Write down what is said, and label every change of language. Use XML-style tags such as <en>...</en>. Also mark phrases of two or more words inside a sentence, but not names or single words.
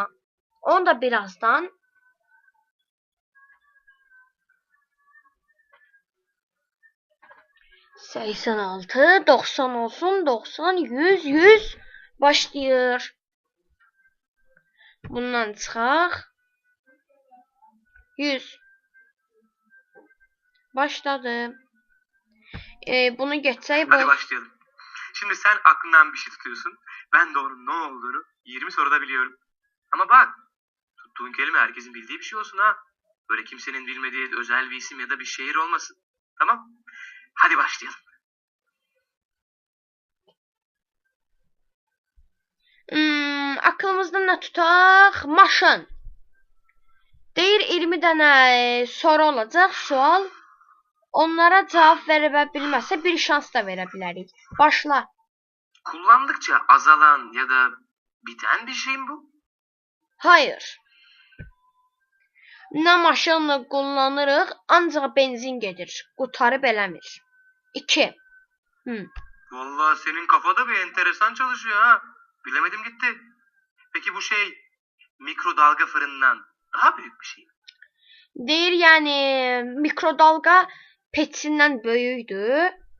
<az>Onu da birazdan. ...86, 90 olsun, 90, 100, 100 başlayır. Bundan çıxaq. 100.</az> <tr>Başladı. Bunu geçsək... Hadi başlayalım. Şimdi sen aklından bir şey tutuyorsun. Ben de onun ne olduğunu 20 soruda biliyorum. Ama bak, tuttuğun kelime herkesin bildiği bir şey olsun ha. Böyle kimsenin bilmediği özel bir isim ya da bir şehir olmasın. Tamam? Hadi başlayalım.</tr> <az>Aklımızda ne tutaq? Maşın. Deyir 20 dənə soru olacaq, sual. Onlara cavab verə bilməsə bir şans da verə bilərik. Başla.</az> <tr>Kullandıkça azalan ya da biten bir şey mi bu? Hayır.</tr> <az>Nə maşınla kullanırıq, ancaq benzin gedir. Qutarıb eləmir. 2.</az> <tr>Vallahi senin kafada bir enteresan çalışıyor ha. Bilemedim gitti. Peki bu şey mikrodalga fırından daha büyük bir şey mi?</tr> <az>Deyir yani mikrodalga peçindən böyükdür.</az>